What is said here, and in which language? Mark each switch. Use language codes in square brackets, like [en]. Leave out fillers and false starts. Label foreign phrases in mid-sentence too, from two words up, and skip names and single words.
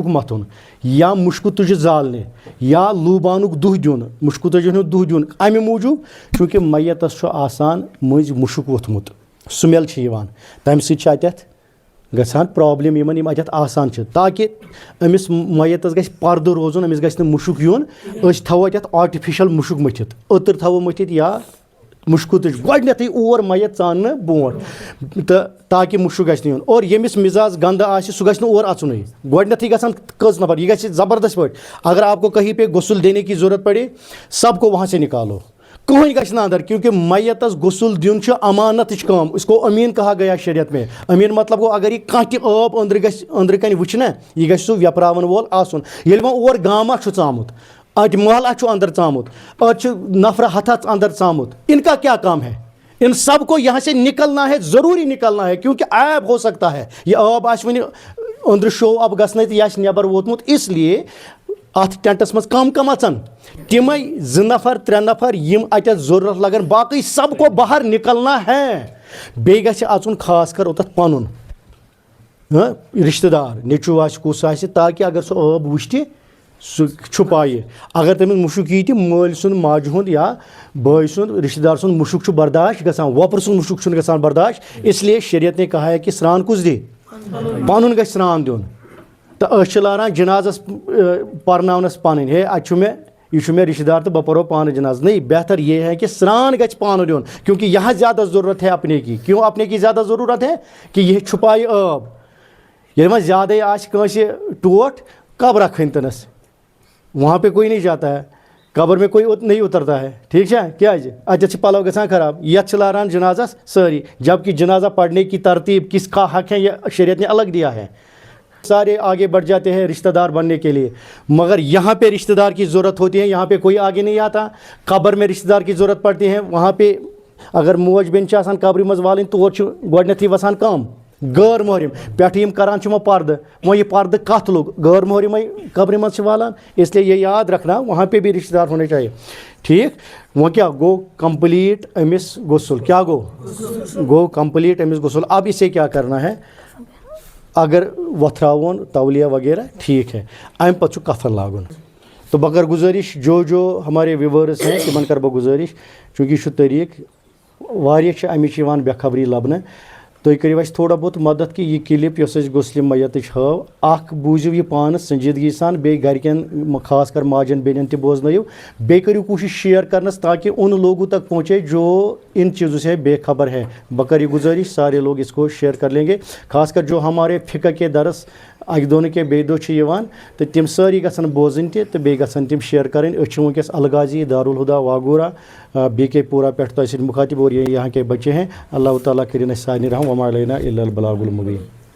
[ks] مَتھُن یا مُشکہٕ تُجہِ زالنہِ یا لوٗبانُک دُہ دیُن مُشکہٕ تُجہِ ہُنٛد دُہ دیُن اَمہِ موٗجوٗب چوٗنٛکہِ مَیَتَس چھُ آسان مٔنٛزۍ مُشُک ووٚتھمُت سُمٮ۪ل چھِ یِوان تَمہِ سۭتۍ چھِ اَتٮ۪تھ گژھان پرٛابلِم یِمن یِم اَتٮ۪تھ آسان چھِ تاکہِ أمِس مَیَتَس گژھِ پَردٕ روزُن أمِس گژھِ نہٕ مُشُک یُن أسۍ تھاوو اَتٮ۪تھ آٹِفِشَل مُشُک مٔتھِتھ عطر تھاوو مٔتھِتھ یا مُشکہٕ تُج گۄڈٕنٮ۪تھٕے اور مَیَت ژاننہٕ برونٛٹھ تہٕ تاکہِ مُشُک گژھِ نہٕ یُن اور ییٚمِس مِزاز گنٛدٕ آسہِ سُہ گژھِ نہٕ اور اَژُنٕے گۄڈٕنٮ۪تھٕے گژھان کٔژ نفر یہِ گژھِ زبردست پٲٹھۍ [ur] اگر آپ کو کہیں پہ غسل دینے کی ضرورت پڑے سب کو وہاں سے نکالو [ks] کٕہٕنۍ گژھِ نہٕ اندر کیونکہ مَیَتَس غسل دیُن چھُ امانتٕچ کٲم [ur] اس کو أمیٖن کہا گیا شریعت میں [ks] أمیٖن مطلب گوٚو اگر یہِ کانٛہہ تہِ ٲب أنٛدرٕ کَنۍ وٕچھِ نہ یہِ گژھِ سُہ ویپراوَن وول آسُن ییٚلہِ وۄنۍ اور گامہ چھُ ژامُت اَتہِ محلہ چھُ اندر ژامُت اَتہِ چھُ نفرٕ ہَتھا اندر ژامُت [ur] ان کا کیا کام ہے ان سب کو یہاں سے نکلنا ہے ضروٗری نکلنا ہے کیونکہ عیب ہو سکتا ہے [ks] یہِ ٲب آسہِ وٕنہِ أنٛدرٕ [en] show up [ks] گژھنَے تہٕ یہِ آسہِ نٮ۪بر ووتمُت اِسلیے اَتھ ٹٮ۪نٛٹَس منٛز کم اَژَن تِمے 2 نفر 3 نفر یِم اَتٮ۪تھ ضروٗرت لگن باقٕے [ur] سب کو باہر نکلنا ہے [ks] بیٚیہِ گژھِ اَژُن خاص کر اوٚتَتھ پَنُن رشتہ دار نیچو آسہِ کُس آسہِ تاکہ اگر سُہ ٲب وٕچھِ سُہ چھُپایہِ اگر تٔمِس مُشُک یی تہِ مٲلۍ سُنٛد ماجہِ ہُنٛد یا بٲے سُنٛد رشتہ دار سُنٛد مُشُک چھُ برداشت گژھان وۄپرٕ سُنٛد مُشُک چھُنہٕ گژھان برداشت [ur] اس لیے شریعت نے کہا ہے کہ [ks] سرٛان کُس دِ پَنُن گژھِ سرٛان دیُن تہٕ أسۍ چھِ لاران جنازس پرناونس پنٕنۍ ہے اَتہِ چھُ مےٚ رشتہ دار تو بہٕ پرو پانہٕ جناز [ur] نہیں بہتر یہ ہے کہ [ks] سرٛان گژھِ پانہٕ دیُن [ur] کیونکہ یہاں زیادہ ضرورت ہے اپنے کی کیوں اپنے کی زیادہ ضرورت ہے کہ یہ [ks] چھپایہِ ٲب ییٚلہِ وۄنۍ زیادَے آسہِ کٲنٛسہِ ٹوٹھ قبرا کھٔنۍتنس [ur] وہاں پہ کوئی نہیں جاتا ہے قبر میں کوئی نہیں اترتا ہے ٹھیک ہے [ks] کیازِ اَتٮ۪تھ چھِ پَلو گژھان خراب یتھ چھِ لاران جنازس سٲری [ur] جبکہ جنازہ پڑھنے کی ترتیب کس کا حق ہے یہ شریعت نے الگ دیا ہے سارے آگے بڑھ جاتے ہیں رشتہ دار بننے کے لیے مگر یہاں پہ رشتہ دار کی ضرورت ہوتی ہے یہاں پہ کوئی آگے نہیں آتا قبر میں رشتہ دار کی ضرورت پڑتی ہے وہاں پہ اگر [ks] موج بیٚنہِ چھِ آسان قبرِ منٛز والٕنۍ تور چھُ گۄڈنٮ۪تھٕے وسان کم غٲر محرم پٮ۪ٹھٕ یِم کران چھِ وۄنۍ پردٕ وۄنۍ یہِ پردٕ کتھ لوٚگ غٲر محرمٕے قبرِ منٛز چھِ والان [ur] اس لیے یہ یاد رکھنا وہاں پہ بھی رشتہ دار ہونے چاہیے [ks] ٹھیک وۄنۍ کیٛاہ گوٚو کمپلیٹ أمِس غسل کیا گوٚو کمپلیٹ أمِس غسل [ur] اب اسے کیا کرنا ہے اگر [ks] وۄتھراوون تولیہ وغیرہ [ur] ٹھیک ہے [ks] امہِ پتہٕ چھُ کفن لاگُن تو بہٕ کرٕ گُزٲرِش [ur] جو ہمارے ویورز ہیں [ks] تِمن کرٕ بہٕ گُزٲرِش چوٗنٛکہِ یہِ چھُ طریٖق واریاہ چھِ امِچ یِوان بے خبری لبنہٕ تُہۍ کٔرِو اَسہِ تھوڑا بہت مدد کہ یہِ کلپ یۄس اَسہِ غسلِ میتٕچ ہٲو اکھ بوٗزِو یہِ پانہٕ سنجیدگی سان بیٚیہِ گرِکٮ۪ن خاص کر ماجٮ۪ن بیٚنٮ۪ن تہِ بوزنٲیِو بیٚیہِ کٔرِو کوٗشش شیئر کرنس [ur] تاکہ ان لوگوں تک پہنچے جو ان چیزوں سے بے خبر ہے [ks] بہٕ کرٕ یہِ گُزٲرِش [ur] سارے لوگ اس کو شیئر کر لیں گے خاص کر جو ہمارے فقہ کے درس [ks] اکہِ دۄہ نہٕ کینٛہہ بیٚیہِ دۄہ چھِ یِوان تہٕ تِم سٲری گژھن بوزٕنۍ تہِ تہٕ بیٚیہِ گژھن تِم شیئر کَرٕنۍ أسۍ چھِ وٕنکٮ۪س الغازی دارالہدا واگورہ بی کے پورہ پٮ۪ٹھ تۄہہِ سۭتۍ مُخاطب [ur] اور یہ یہاں کے بچے ہیں [ks] اللہ تعالیٰ کٔرِنۍ اَسہِ سارنٕے رحم [ar] وما علینا الا البلاغ المبین